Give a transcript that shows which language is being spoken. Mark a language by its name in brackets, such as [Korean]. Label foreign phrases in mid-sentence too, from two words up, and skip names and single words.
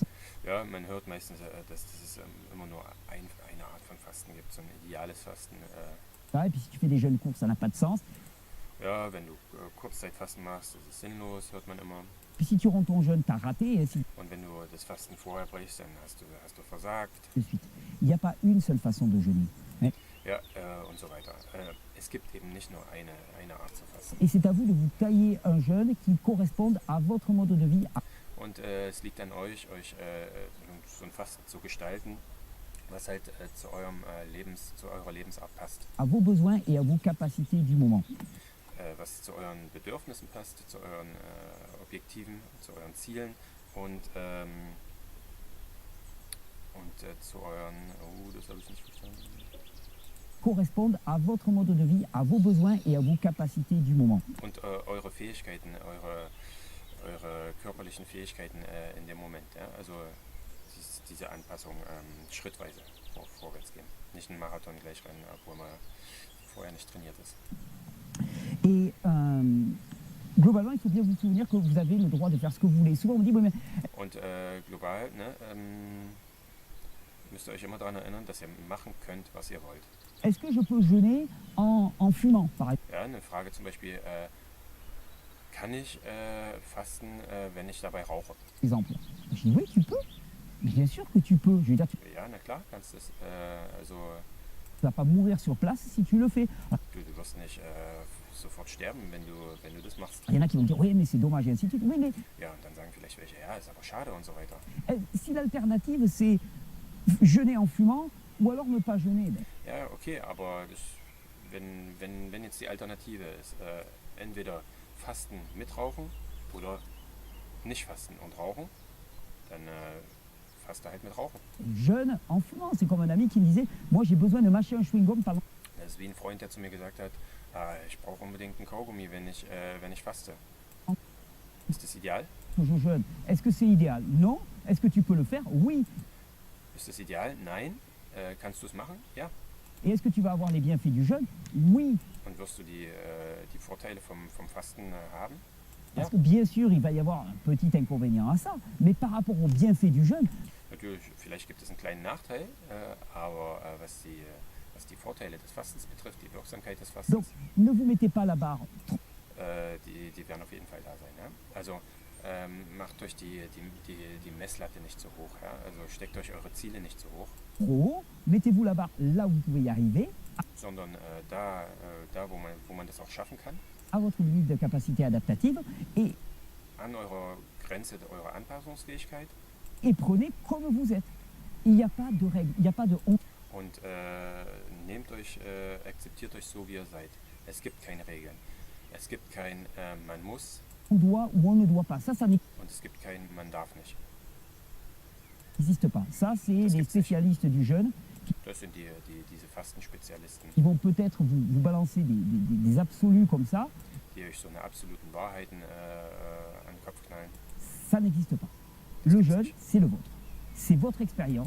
[German] ja, man hört meistens, dass es immer nur eine Art von Fasten gibt, so ein ideales Fasten. [French] Et puis si tu fais des jeûnes courts, ça n'a pas de sens. [German] Ja, wenn du Kurzzeitfasten machst, das ist sinnlos, hört man immer. [French] Puis si tu rends ton jeûne, tu as raté, et ainsi [German] Und wenn du das Fasten vorher brichst, dann hast du versagt. [French] de suite. Il n'y a pas une seule façon de jeûner. [German] Ja, und so weiter. Es gibt eben nicht nur eine Art zu fasten. [French] Et c'est à vous de vous tailler un jeûne qui corresponde à votre mode de vie, [German] Und es liegt an euch so ein Fasten zu gestalten, was halt zu eurer Lebensart passt. [French] à vos besoins et à vos capacités du moment. [German] Was zu euren Bedürfnissen passt, zu euren Objektiven, zu euren Zielen und zu euren, das habe ich nicht verstanden. [French] Correspondent à votre mode de vie, à vos besoins et à vos capacités du moment. [German] Und eure Fähigkeiten, eure körperlichen Fähigkeiten in dem Moment. Ja? Also diese Anpassung schrittweise vorwärts gehen. Nicht einen Marathon gleich rennen, obwohl man vorher nicht trainiert ist. [French] Et globalement, il faut bien vous souvenir que vous avez le droit de faire ce que vous voulez. Souvent, on me dit, oui, mais [German] Und global, ne, müsst ihr euch immer daran erinnern, dass ihr machen könnt, was ihr wollt. [French] est-ce que je peux jeûner en fumant, par [German] Ja, eine Frage zum Beispiel, kann ich fasten, wenn ich dabei rauche? [French] exemple? Je dis, oui, tu peux. Bien sûr que tu peux. Je veux dire, tu [German] Ja, na klar, kannst es. Also [French] ne vas pas mourir sur place si tu le fais. [German] du wirst nicht sofort sterben, wenn du das machst. [French] Il y en a qui vont dire, oui, mais c'est dommage, et ainsi de suite. Oui, mais [German] Ja, und dann sagen vielleicht welche, ja, ist aber schade und so weiter. [French] si l'alternative, c'est jeûner en fumant ou alors ne pas jeûner, ben, [German] Ja, okay, aber wenn jetzt die Alternative ist, entweder fasten mit Rauchen oder nicht fasten und rauchen, dann faste halt mit Rauchen. [French] Jeûne en fumant. C'est comme un ami qui me disait, moi j'ai besoin de mâcher un chewing-gum pendant... [German] Das ist wie ein Freund, der zu mir gesagt hat, ich brauche unbedingt einen Kaugummi, wenn ich faste. Ist das ideal? [French] que je jeûne. Est-ce que c'est idéal? Non. Est-ce que tu peux le faire? Oui. [German] Ist das ideal? Nein. Kannst du es machen? Ja. [French] Et est-ce que tu vas avoir les bienfaits du jeûne? Oui. [German] Und wirst du die Vorteile vom Fasten haben? [French] Parce que bien sûr, il va y avoir un petit inconvénient à ça, mais par rapport aux bienfaits du jeûne, [German] Natürlich, vielleicht gibt es einen kleinen Nachteil, aber was die Vorteile des Fastens betrifft, die Wirksamkeit des [French] donc [German] Fastens, [French] ne vous mettez pas la barre [German] die werden auf jeden Fall da sein. Ja? Also macht euch die Messlatte nicht so hoch. Ja? Also steckt euch eure Ziele nicht so hoch, [French] trop haut, mettez-vous la barre là où vous pouvez y arriver, [German] sondern da wo man das auch schaffen kann, [French] à votre limite de capacité adaptative, et [German] an eurer Grenze eurer Anpassungsfähigkeit. [French] prenez comme vous êtes. Il n'y a pas de règle, il n'y a pas de honte. [German] Und akzeptiert euch so, wie ihr seid. Es gibt keine Regeln. Es gibt kein man muss [French] On doit ou on ne doit pas. Ça [German] und es gibt kein man darf nicht. [French] n'existe pas. Ça, c'est les spécialistes du jeûne [German] Das sind diese Fastenspezialisten, [French] qui vont peut-être vous balancer des absolus comme ça. [German] die euch so eine absoluten Wahrheiten an den Kopf knallen. [French] Ça n'existe pas. Le jeûne, c'est le vôtre. C'est votre expérience.